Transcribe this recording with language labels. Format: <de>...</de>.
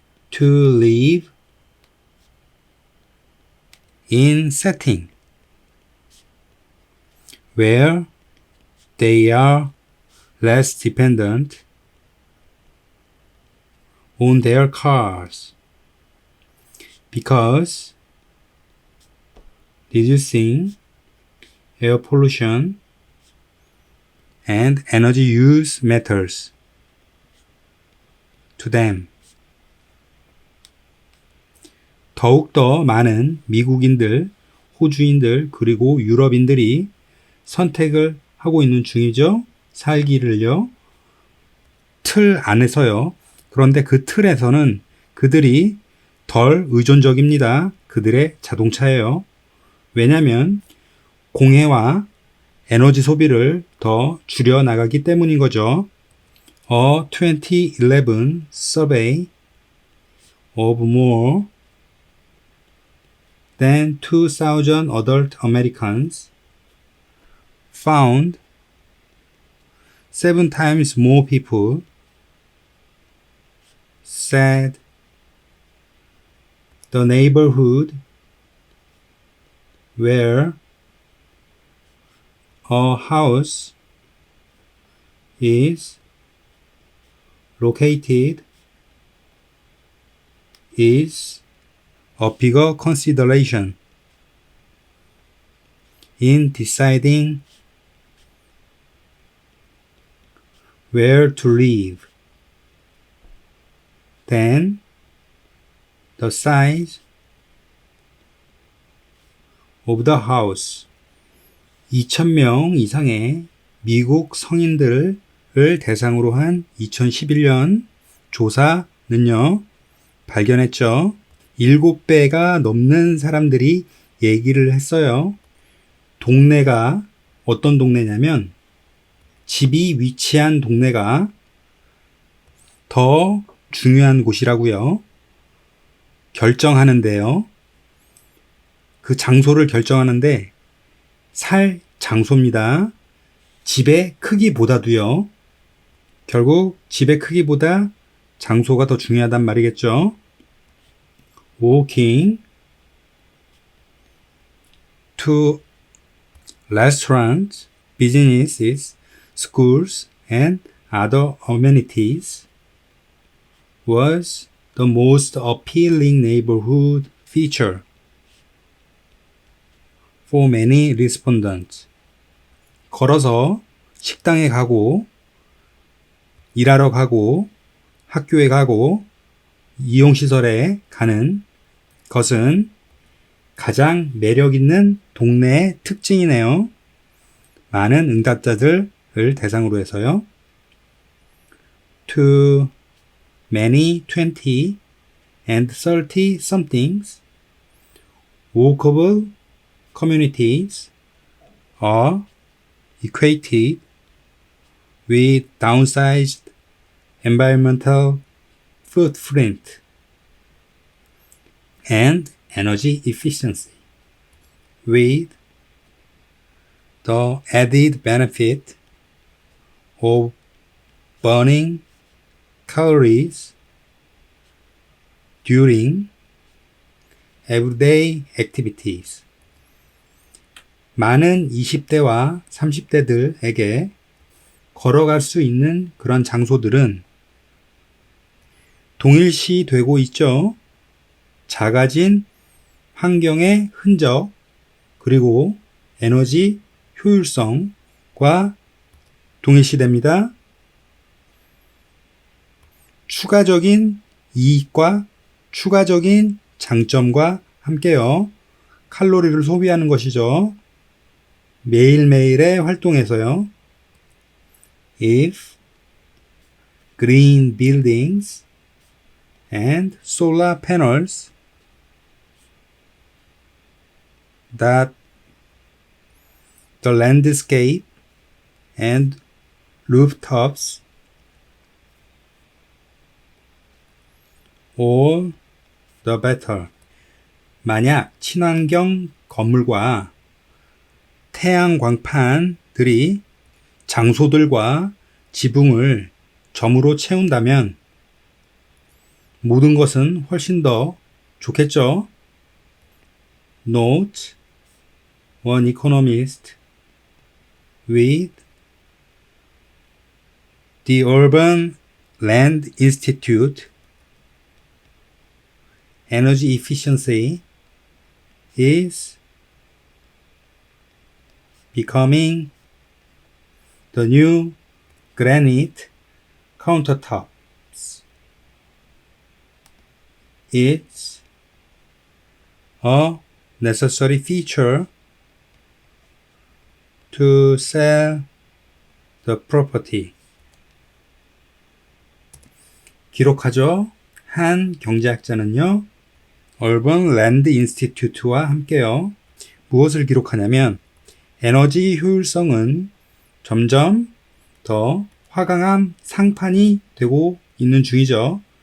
<en>to live in setting where they are less dependent on their cars because reducing air pollution and energy use matters to them.</en> <ko>더욱더 많은 미국인들, 호주인들, 그리고 유럽인들이 선택을 하고 있는 중이죠. 살기를요. 틀 안에서요. 그런데 그 틀에서는 그들이 덜 의존적입니다. 그들의 자동차예요. 왜냐하면 공해와 에너지 소비를 더 줄여 나가기 때문인 거죠.</ko> <en>A 2011 survey of more than 2,000 adult Americans found 7 times more people said the neighborhood where a house is located is a bigger consideration in deciding where to live than the size of the house.</en> <ko>2,000명 이상의 미국 성인들을 대상으로 한 2011년 조사 는요, 발견했죠. 7배가 넘는 사람들이 얘기를 했어요. 동네가 어떤 동네냐면 집이 위치한 동네가 더 중요한 곳이라고요. 결정하는데요. 그 장소를 결정하는데 살 장소입니다. 집의 크기보다도요. 결국 집의 크기보다 장소가 더 중요하단 말이겠죠.</ko> <en>Walking to restaurants, businesses, schools, and other amenities was the most appealing neighborhood feature for many respondents.</en> <ko>걸어서 식당에 가고, 일하러 가고, 학교에 가고, 이용시설에 가는 것은 가장 매력 있는 동네의 특징이네요. 많은 응답자들을 대상으로 해서요.</ko> <en>To many 20 and 30 somethings, walkable communities are equated with downsized environmental footprint and energy efficiency, with the added benefit of burning calories during everyday activities.</en> <ko>많은 20대와 30대들에게 걸어갈 수 있는 그런 장소들은 동일시 되고 있죠. 작아진 환경의 흔적, 그리고 에너지 효율성과 동일시됩니다. 추가적인 이익과 추가적인 장점과 함께요. 칼로리를 소비하는 것이죠. 매일매일의 활동에서요.</ko> <en>If green buildings and solar panels that the landscape and rooftops all the better.</en> <ko>만약 친환경 건물과 태양 광판들이 장소들과 지붕을 점으로 채운다면 모든 것은 훨씬 더 좋겠죠.</ko> <en>Note, one economist with the Urban Land Institute, energy efficiency is becoming the new granite countertops. It's a necessary feature to sell the property.</en> <ko>기록하죠. 한 경제학자는요, Urban Land Institute와 함께요. 무엇을 기록하냐면 에너지 효율성은 점점 더 화강암 상판이 되고 있는 중이죠.</ko>